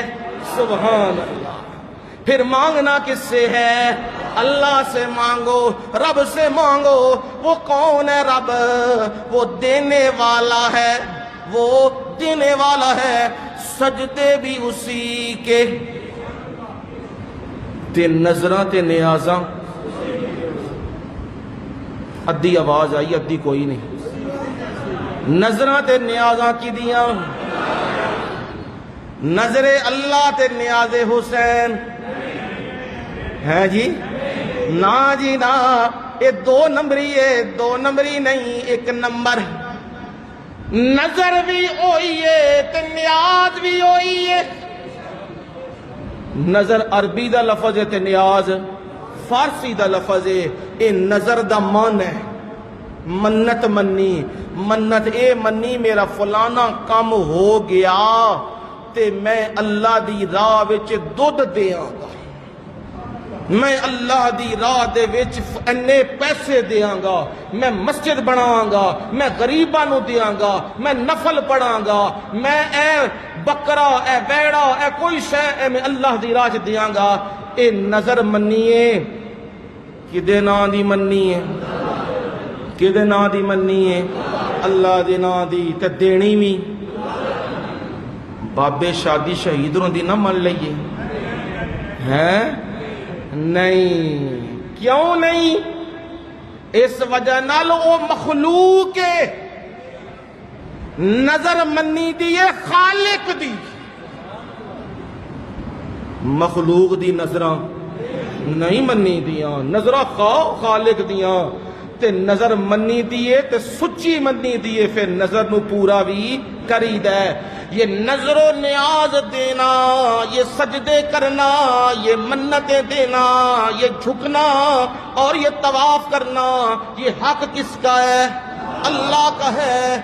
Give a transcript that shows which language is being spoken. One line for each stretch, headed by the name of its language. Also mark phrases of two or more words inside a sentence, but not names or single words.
Arabic: سبحان اللہ.
Urdu: پھر مانگنا کس سے ہے؟ اللہ سے مانگو، رب سے مانگو. وہ کون ہے رب؟ وہ دینے والا ہے، وہ دینے والا ہے. سجدے بھی اسی کے.
Punjabi: تے نظراں تے نیازاں، ادھی آواز آئی، ادھی کوئی نہیں. نظراں تے نیازاں کی دیاں؟ نظر اللہ تے نیاز حسین ہے جی؟ نا جی نا.
Urdu: یہ دو نمبری ہے، دو نمبری نہیں، ایک نمبر.
Punjabi: نظر بھی ہوئی ہے تے نیاز بھی ہوئی ہے. نظر عربی دا لفظ ہے تے نیاز فارسی دا لفظ ہے. اے نظر دا مان ہے منت منی. منت اے منی میرا فلانا کام ہو گیا تے میں اللہ دی راہ وچ دودھ دیاں گا، میں اللہ دی راہ دے وچ انے پیسے دیاں گا، میں مسجد بناواں گا، میں غریباں نو دیاں گا، میں نفل پڑھاں گا، میں اے بکرا اے بیڑا اے کوئی شے اے میں اللہ دی راہ وچ دیاں گا. اے نظر منی ہے کدے نام دی منی ہے؟ کدے نا دی مننی ہے؟ اللہ دے نا دی، تے دینی بھی بابے شادی شہید دی نہ من لئیے ہیں؟ نہیں، کیوں نہیں؟ اس وجہ نال او مخلوق کے نظر منی دیئے خالق دی، مخلوق دی نظرہ نہیں منی دیاں، نظرہ خالق دیاں تے نظر منی دیئے تے سچی منی دیئے، پھر نظر نو پورا بھی کری دے۔
Urdu: یہ نظر و نیاز دینا، یہ سجدے کرنا، یہ منتیں دینا، یہ جھکنا اور یہ طواف کرنا، یہ حق کس کا ہے؟ اللہ کا ہے۔